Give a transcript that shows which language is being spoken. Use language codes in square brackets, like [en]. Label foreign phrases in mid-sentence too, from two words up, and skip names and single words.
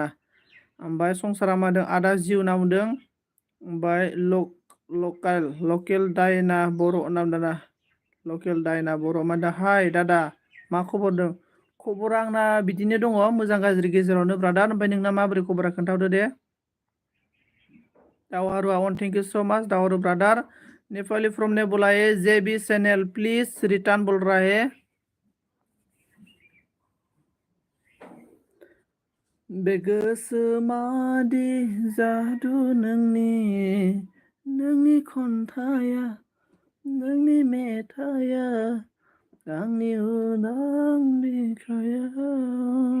[brx] ओमफ्राय संसारा मादों आदा जिउ होनना बुंदों। ओमफ्राय लकेल दायना बर' नाम दाना, लकेल दायना बर' मा दा हाय दादा मा खबर दं? खबरा आंना बिदिनो दङ मोजां गाज्रि गेजेरावनो ब्रादार। ओमफ्राय नोंना माबोरै खबरा खोन्थाहरदो दे। दावहारुआ [en] one thank you so much [brx] दावहारु ब्रादार। [hi] नेपाली फ्रॉम ने बोला है जे बी चैनल प्लीज रिटर्न बोल रहा है। [brx] बे गोसोमादि जादु नोंनि खन्थाया, नोंनि मेथाइया आंनि उदां बिखायाव।